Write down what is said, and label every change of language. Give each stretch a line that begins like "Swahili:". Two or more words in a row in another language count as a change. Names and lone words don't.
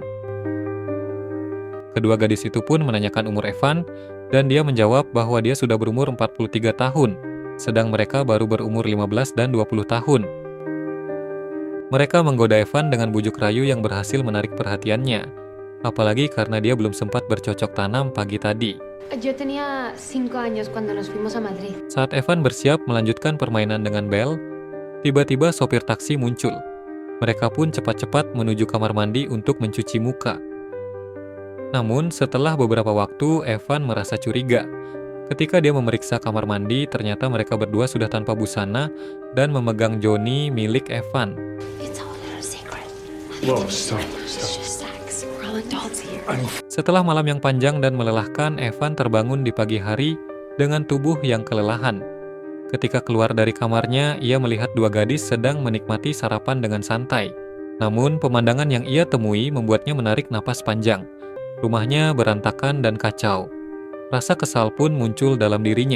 Indonesian: Kedua gadis itu pun menanyakan umur Evan, dan dia menjawab bahwa dia sudah berumur 43 tahun, sedang mereka baru berumur 15 dan 20 tahun. Mereka menggoda Evan dengan bujuk rayu yang berhasil menarik perhatiannya, apalagi karena dia belum sempat bercocok tanam pagi tadi.
Spanish: Yo tenía 5 años cuando nos fuimos a Madrid.
Indonesian: Saat Evan bersiap melanjutkan permainan dengan Belle, tiba-tiba sopir taksi muncul. Mereka pun cepat-cepat menuju kamar mandi untuk mencuci muka. Namun, setelah beberapa waktu, Evan merasa curiga. Ketika dia memeriksa kamar mandi, ternyata mereka berdua sudah tanpa busana dan memegang Johnny milik Evan.
English: It's all a little secret. Whoa, stop. Just sex. We're all adults here.
Indonesian: Setelah malam yang panjang dan melelahkan, Evan terbangun di pagi hari dengan tubuh yang kelelahan. Ketika keluar dari kamarnya, ia melihat 2 gadis sedang menikmati sarapan dengan santai. Namun, pemandangan yang ia temui membuatnya menarik napas panjang. Rumahnya berantakan dan kacau. Rasa kesal pun muncul dalam dirinya.